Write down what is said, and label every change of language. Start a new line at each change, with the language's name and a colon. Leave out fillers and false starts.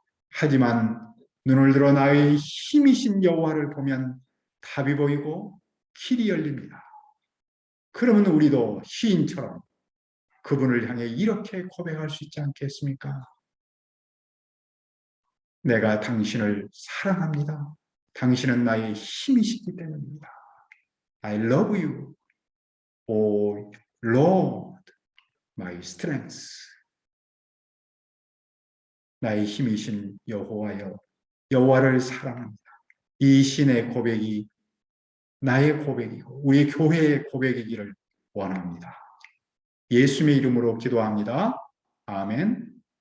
Korean: 하지만 눈을 들어 나의 힘이신 여호와를 보면 답이 보이고 길이 열립니다. 그러면 우리도 시인처럼 그분을 향해 이렇게 고백할 수 있지 않겠습니까? 내가 당신을 사랑합니다. 당신은 나의 힘이시기 때문입니다.
English: I love you, O Lord, my strength.
Korean: 나의 힘이신 여호와여, 여호와를 사랑합니다. 이 신의 고백이 나의 고백이고 우리 교회의 고백이기를 원합니다. 예수님의 이름으로 기도합니다. 아멘.